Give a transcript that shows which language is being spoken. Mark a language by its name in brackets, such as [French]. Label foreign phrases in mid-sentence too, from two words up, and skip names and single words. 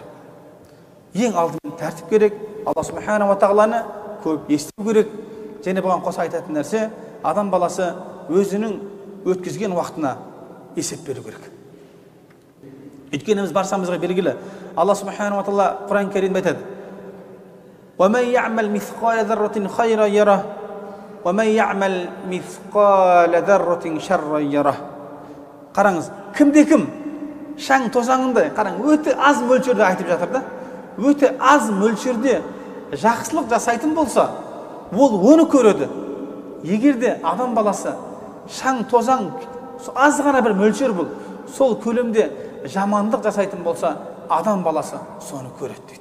[Kazakh] Ең алдымен тәртіп керек, Алла [Arabic] سبحانه وتعالى [Kazakh] көп есту керек. Және бұған қоса айтатын нәрсе, адам баласы өзінің өткізген уақытына есеп беру керек. Өйткені біз баршамызға белгілі, Алла [Arabic] سبحانه وتعالى [Kazakh] Құран кәрімде айтады: [Arabic] وَمَنْ يَعْمَلْ مِثْقَالَ ذَرَّةٍ خَيْرًا يَرَهُ وَمَنْ يَعْمَلْ مِثْقَالَ ذَرَّةٍ شَرًّا يَرَهُ. [Kazakh] Қараңыз, кімде-кім шаң тозаңында, қараң, өте аз мөлшерде айтып жатыр да. Өте аз мөлшерде жақсылық жасайтын болса, ол оны көреді. Егерде адам баласы шаң тозаң аз ғана бір мөлшер бұл, сол көлемде жамандық жасайтын болса, адам баласы соны көреді дейді.